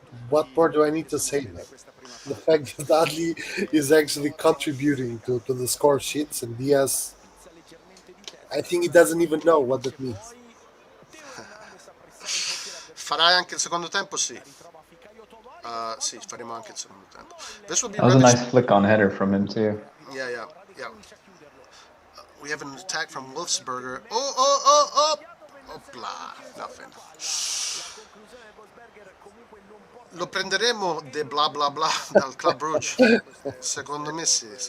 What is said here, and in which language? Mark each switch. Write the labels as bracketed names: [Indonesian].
[English] What more do I need to say, man? The fact that Adli is actually contributing to the score sheets, and Diaz, I think he doesn't even know what that means. [Italian] Farai anche il secondo tempo? Sì. Sì, faremo anche il secondo tempo. [English] This will be That was a nice flick on header from him too. Yeah. We have an attack from Wolfsberger. Oh! Opla, nothing. [Italian] Lo prenderemo de bla bla bla dal Club Brugge. Secondo me sì.